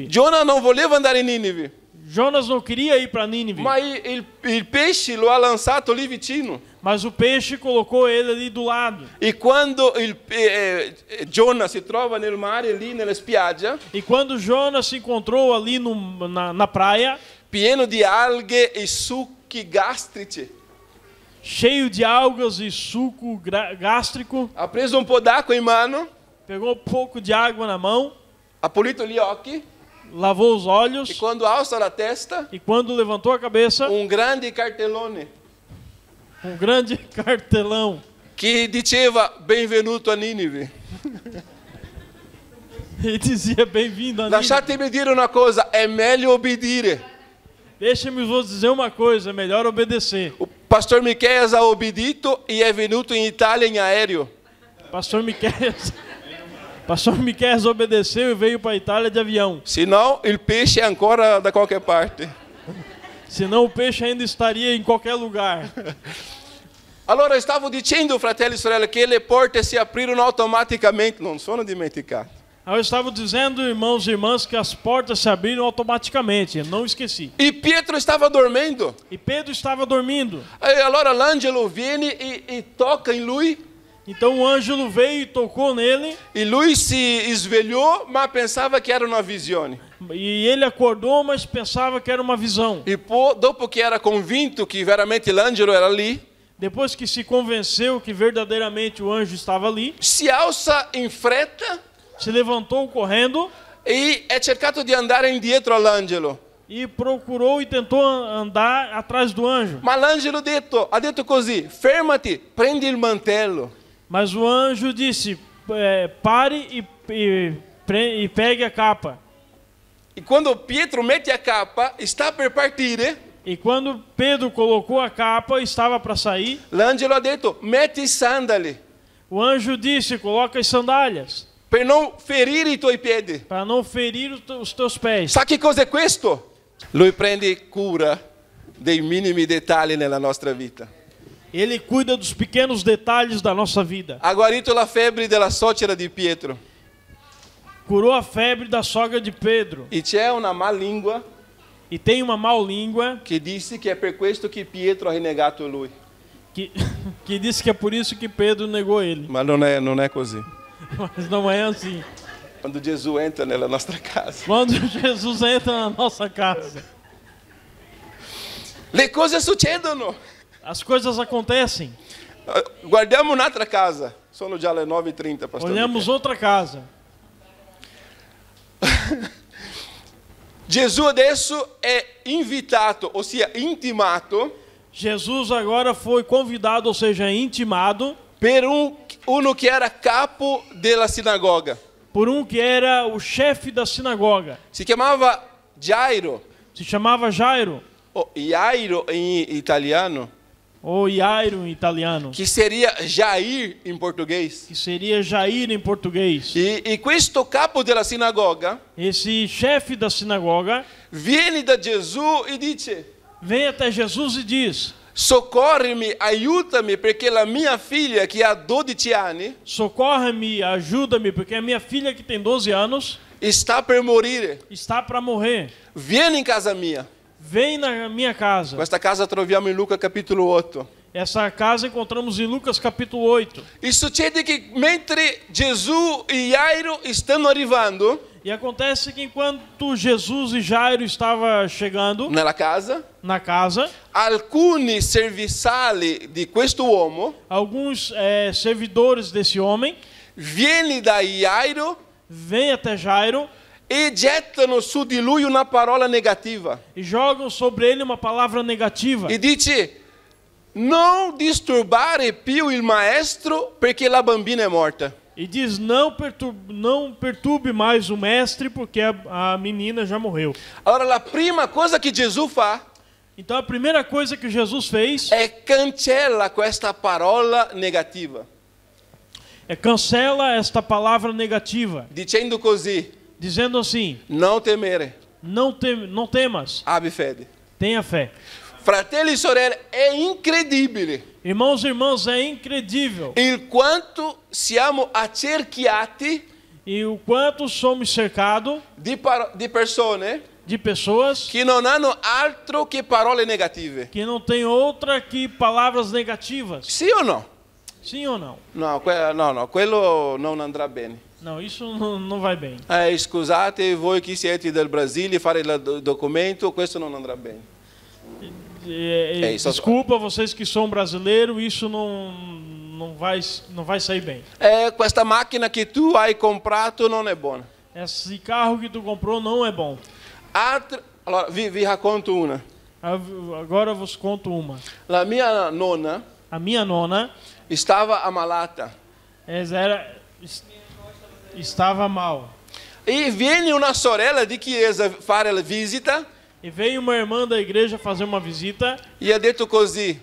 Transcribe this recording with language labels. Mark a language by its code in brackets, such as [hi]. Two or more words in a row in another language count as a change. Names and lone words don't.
[it] Giona non voleva andare in Ninive. [pt] Jonas não queria ir para Nínive. [it] Ma il pesce lo ha lançato lì vicino. [pt] Mas o peixe colocou ele ali do lado. [it] E quando Giona si trova nel mare, lì nella spiaggia, [pt] E quando Jonas se encontrou ali na praia, [it] pieno di alghe e succhi gastrici, [pt] cheio de algas e suco gástrico, [it] ha preso un po' d'acqua in mano, [pt] pegou um pouco de água na mão, [it] ha pulito gli occhi [pt] lavou os e olhos [it] quando alza la testa, [pt] e quando levantou a cabeça, [it] un grande cartellone [pt] um grande cartelão [it] che diceva benvenuto a Ninive. [pt] e dizia bem-vindo a Nínive. [it] Lasciatemi dire una cosa, è meglio obbedire. [pt] Deixa-me vos dizer uma coisa, é melhor obedecer. O pastor [it] Micheias ha obbedito e è venuto in Italia in aereo. [pt] Pastor Miqueias obedeceu e veio para a Itália de avião. [it] Senão il pesce è ancora da qualche parte. [pt] Senão o peixe ainda estaria em qualquer lugar. [it] Allora stavo dicendo, fratelli e sorelle, che le porte si aprirono automaticamente, non sono dimenticato. [pt] Eu estava dizendo, irmãos e irmãs, que as portas se abriram automaticamente. Eu não esqueci. E Pietro estava dormindo. E Pedro estava dormindo. [it] E allora l'angelo viene e [pt] toca em [it] lui. [pt] Então o anjo veio e tocou nele. [it] E lui si svegliò, ma pensava che era una visione. [pt] E ele acordou, mas pensava que era uma visão. [it] E dopo che era convinto che veramente l'angelo era lì, [pt] Depois que se convenceu que verdadeiramente o anjo estava ali, [it] si alza in fretta [pt] se levantou correndo [it] e è cercato di andare indietro all'angelo. [pt] e procurou e tentou andar atrás do anjo. [it] Ma l'angelo ha detto così: fermati, prendi il mantello. [pt] Mas o anjo disse, pare e pegue a capa. [it] E quando Pietro mette [pt] a capa, [it] sta per partire, [pt] E quando Pedro colocou a capa, estava para sair, [it] l'angelo ha detto: metti i sandali [pt] o anjo disse, coloca as sandálias, [it] per non ferire i tuoi piedi. [pt] para não ferir os teus pés. [it] Sa che cos'è questo? Lui prende cura dei minimi dettagli nella nostra vita. [pt] Ele cuida dos pequenos detalhes da nossa vida. [it] Ha guarito la febbre della suocera di Pietro. [pt] Curou a febre da sogra de Pedro. [it] E c'è una malíngua [pt] E tem uma mau língua [it] che disse che è per questo che Pietro ha rinnegato lui. [pt] que disse que é por isso que Pedro negou ele. [it] Ma non è così. [pt] Mas não é assim. [it] Quando Gesù entra nella nostra casa, [pt] Quando Jesus entra na nossa casa, [it] le cose succedono. [pt] as coisas acontecem. [it] Guardiamo un'altra casa. Sono già le 9:30, pastor. [pt] Olhamos outra casa. [it] Gesù adesso è invitato, ossia intimato, [pt] Jesus agora foi convidado, ou seja, intimado, [it] per uno che era capo della sinagoga. [pt] por que era o chefe da sinagoga. [it] Si chiamava Jairo, [pt] Se chamava Jairo, [it] o Jairo in italiano, [pt] ou Jairo em italiano, [it] che seria Jair in português. [pt] que seria Jair em português. [it] E questo capo della sinagoga [pt] Esse chefe da sinagoga [it] viene da Gesù e dice: [pt] vem até Jesus e diz, [it] soccorrimi, aiutami, perché la mia figlia che ha 12 anni [pt] socorre-me, ajuda-me, porque a minha filha que tem 12 anos [it] sta per morire. [pt] está para morrer. [it] Vieni in casa mia. [pt] Vem na minha casa. [it] Questa casa troviamo in Luca capitolo 8. [pt] Essa casa encontramos em Lucas capítulo 8. [it] E succede che mentre Gesù e Jairo stanno arrivando [pt] E acontece que enquanto Jesus e Jairo estavam chegando [it] nella casa, [pt] na casa, [it] alcuni serviziali di questo uomo [pt] alguns servidores desse homem [it] vieni da Jairo [pt] vêm até Jairo [it] e gettano su di lui una parola negativa. [pt] e jogam sobre ele uma palavra negativa. [it] E dice: non disturbare più il maestro perché la bambina è morta. [pt] E diz, não perturbe mais o mestre, porque a menina já morreu. [it] Allora la prima cosa che Gesù fa [pt] Então a primeira coisa que Jesus fez [it] è cancella questa parola negativa, [pt] cancela esta palavra negativa, [it] dicendo così: [pt] dizendo assim, [it] non temere, [pt] não temas, [it] abbi fede. [pt] tenha fé. [it] Fratelli e sorelle, è incredibile [pt] Irmãos e irmãs, é incredível [it] il quanto siamo accerchiati [pt] e o quanto somos cercados [it] di persone [pt] de pessoas [it] che non hanno altro che parole negative. [pt] que não têm outra que palavras negativas. [it] Sì o no? [pt] Sim ou não? [it] No, quello non andrà bene. [pt] Não, isso não vai bem. [it] Scusate voi che siete del Brasile, fare il documento, questo non andrà bene. [pt] Desculpa vocês que são brasileiros, isso não vai sair bem. [it] Questa macchina che tu hai comprato non è buona. [pt] Esse carro que tu comprou não é bom. [it] Allora, vi racconto una. [pt] Agora eu vos conto uma. [it] La mia nonna [pt] A minha nona [it] stava ammalata [pt] estava mal. [it] e viene una sorella di chiesa fare la visita [pt] E veio uma irmã da igreja fazer uma visita [it] e ha detto così: